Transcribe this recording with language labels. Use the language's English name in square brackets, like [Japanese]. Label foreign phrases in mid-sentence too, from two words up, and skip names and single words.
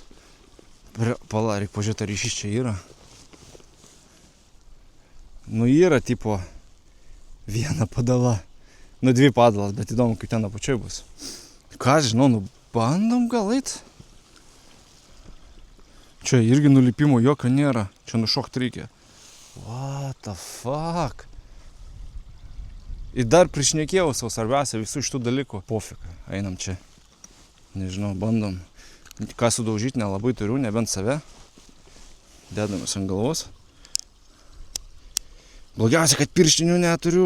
[Lithuanian] Pala, reik pažiūrėti, ar ryšys čia yra. Nu, yra tipo viena padala. Nu, 2 padalas, bet įdomu, kaip ten apačioj bus. Ką žinau, nu, bandom gal eit. Čia irgi nulipimo jokio nėra. Čia nušokt reikia. [English] What the fuck? [Lithuanian] Ir dar prišnekėjau savo svarbiausia visų šitų dalykų. Pofik, einam čia. Nežinau, bandom. Ką sudaužyti nelabai turiu, nebent save. Dedamės ant galvos. Blogiausia, kad pirštinių neturiu.